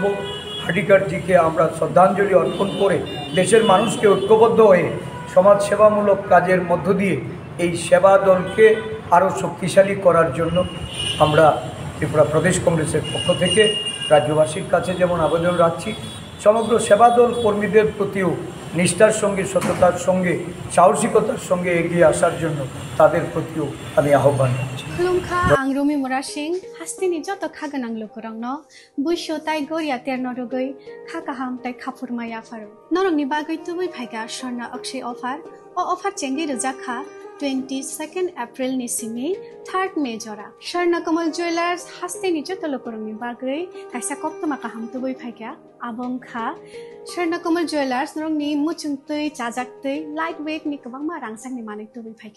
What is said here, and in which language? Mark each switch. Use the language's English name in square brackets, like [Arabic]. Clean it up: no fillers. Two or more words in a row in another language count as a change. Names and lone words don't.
[Bangla] হার্ডিকারজিকে আমরা শ্রদ্ধাঞ্জলি অর্পণ করে দেশের মানুষকে ঐক্যবদ্ধ হয়ে সমাজসেবামূলক কাজের মধ্য দিয়ে এই সেবা দলকে আরও শক্তিশালী করার জন্য আমরা ত্রিপুরা প্রদেশ কংগ্রেসের পক্ষ থেকে রাজ্যবাসীর কাছে যেমন আবেদন রাখছি, সমগ্র সেবাদল কর্মীদের প্রতিও নিষ্ঠার সঙ্গে সততার সঙ্গে সাহসিকতার সঙ্গে এগিয়ে আসার জন্য তাদের প্রতিও আমি আহ্বান করছি। [Kok Borok] खुलुमखा आं रुमि मुरा सिंह हास्तिनि जत खागोनां लोगोरांनो बुइसो ताइ गोरिया तेरनो रुगै खाकाहाम ताइ खाफुरमाया फारो नरंनि बागै तुबै फाइगा स्वर्णा अक्षय अफार चेंगि रोजाखा 22 एप्रिल नि सिमि 3 मे जरा स्वर्णा कमल ज्वेलार्स हास्तिनि जत लोगोरांनि बागै काइसा कप्तमा काहाम तुबै फाइगा आबंखा स्वर्णा कमल ज्वेलार्स नरंनि मुचुंतै चाजाक्तै [English] light weight [Kok Borok] नि गोबांमा रांसांनि मानै तुबै फाइगा